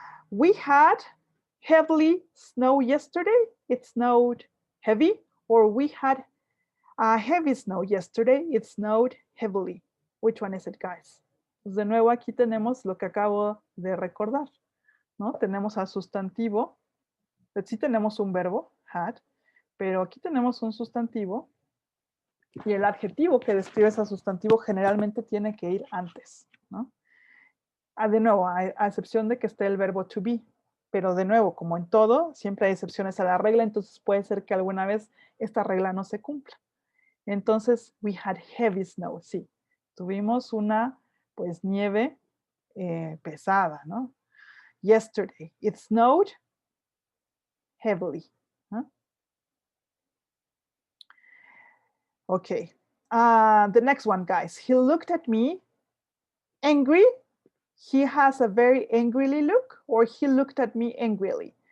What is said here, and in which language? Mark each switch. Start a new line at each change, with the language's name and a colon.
English: We had heavily snow yesterday. It snowed heavy. Or we had heavy snow yesterday. It snowed heavily. Which one is it, guys?
Spanish: Pues de nuevo aquí tenemos lo que acabo de recordar, ¿no? Tenemos al sustantivo. Sí tenemos un verbo, had, pero aquí tenemos un sustantivo y el adjetivo que describe ese sustantivo generalmente tiene que ir antes, ¿no? De nuevo, a excepción de que esté el verbo to be, pero de nuevo, como en todo, siempre hay excepciones a la regla, entonces puede ser que alguna vez esta regla no se cumpla.
English: Entonces, we had heavy snow, sí.
Spanish: Tuvimos una, pues, nieve pesada, ¿no?
English: Yesterday, it snowed heavily.
Spanish: ¿No?
English: Okay. The next one, guys. He looked at me angry. He has a very angrily look, or he looked at me angrily.